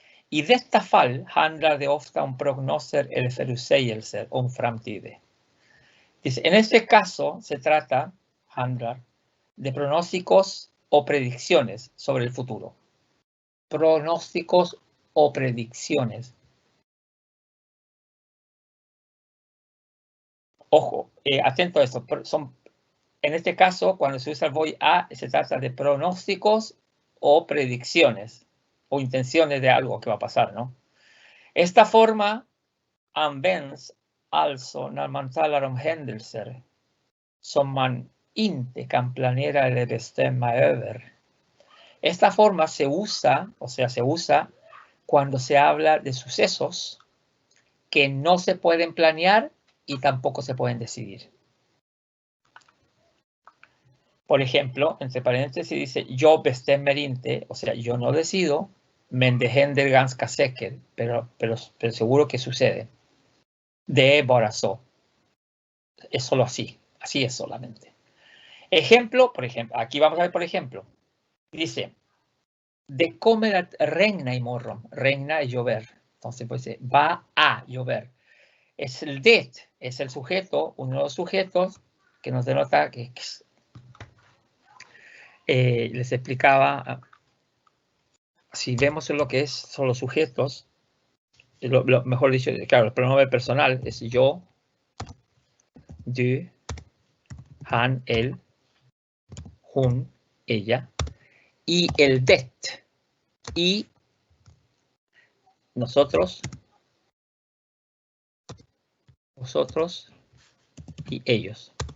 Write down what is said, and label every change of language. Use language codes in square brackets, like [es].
[sv] I detta fall handlar det ofta om prognoser eller förutsägelser om framtiden. [es] Dice, en este caso se trata, handlar, de pronósticos o predicciones sobre el futuro. Pronósticos o predicciones. Ojo, atento a esto. En este caso, cuando se usa el voy a, se trata de pronósticos o predicciones o intenciones de algo que va a pasar, ¿no? Esta forma [sv] används alltså när man talar om händelser som man inte kan planera eller bestämma över. [es] Esta forma se usa, o sea, se usa cuando se habla de sucesos que no se pueden planear y tampoco se pueden decidir. Por ejemplo, entre paréntesis dice, yo [sv] bestämmer inte, [es] o sea, yo no decido, [sv] men det händer ganska säkert, [es] pero seguro que sucede. [sv] Det är bara så. [es] Es solo así, así es solamente. Ejemplo, por ejemplo, aquí vamos a ver por ejemplo. Dice, [sv] det kommer att regna imorgon. [es] Regna es llover. Entonces, pues va a llover. Es el det, es el sujeto, uno de los sujetos que nos denota que les explicaba, si vemos lo que son los sujetos, mejor dicho, claro, el pronombre personal es yo, du, han, él, hon, ella, y el det, y nosotros, vosotros y ellos.